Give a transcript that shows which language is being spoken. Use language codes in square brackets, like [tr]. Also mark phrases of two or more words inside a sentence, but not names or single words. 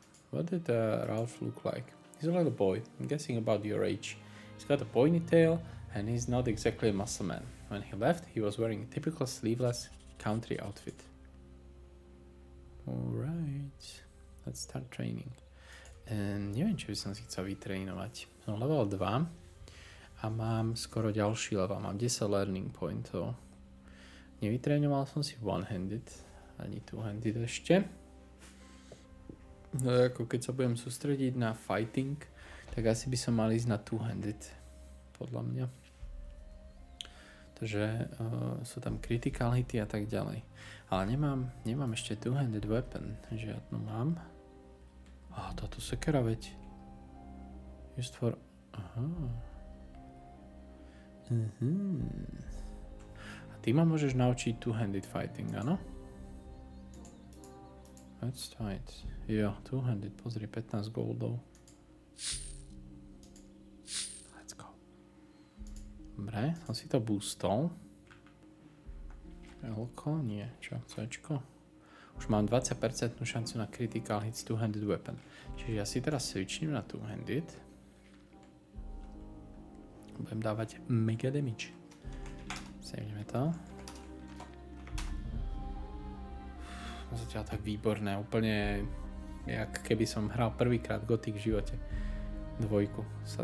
[en] What did Ralph look like? He's a little boy, I'm guessing about your age. He's got a ponytail and he's not exactly a muscle man. When he left, he was wearing a typical sleeveless country outfit. Alright, let's start training. [sk] Neviem, či by som si chcel vytrénovať. Som level 2 a mám skoro ďalší level. Mám 10 learning pointov. Nevytrénoval som si one-handed, ani two-handed ešte. No, ako keď sa budem sústrediť na fighting, tak asi by som mal ísť na two-handed, podľa mňa. Takže sú tam [en] critical hity [sk] a tak ďalej. Ale nemám ešte [en] two-handed weapon, [sk] žiadnu mám. Táto sekera veď. [en] Just for... [sk] A ty ma môžeš naučiť [en] two-handed fighting, [sk] áno? [en] Let's try it. [sk] Jo, two-handed, pozri, 15 goldov. [en] Let's go. [sk] Dobre, som si to boostol. L-ko? Nie, čo? C-čko? Už mám 20% šancu na [en] critical hits two-handed weapon. [sk] Čiže ja si teraz switchnem na two-handed. Budem dávať mega damage. Saveneme to. Zatiaľ tak výborné, úplne jak keby som hral prvýkrát Gothic v živote.